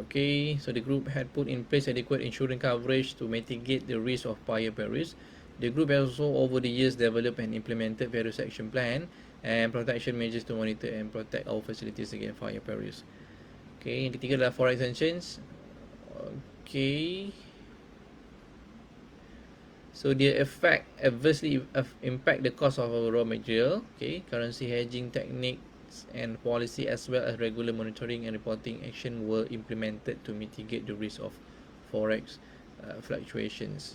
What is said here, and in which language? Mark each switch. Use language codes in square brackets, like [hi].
[en] Okay, so the group had put in place adequate insurance coverage to mitigate the risk of fire perils. The group has also over the years developed and implemented various action plan and protection measures to monitor and protect our facilities against fire perils. [ms] Okay, yang ketiga adalah forex sanctions. [en] Okay, so the effect adversely impact the cost of our raw material. Okay, currency hedging techniques and policy as well as regular monitoring and reporting action were implemented to mitigate the risk of forex fluctuations.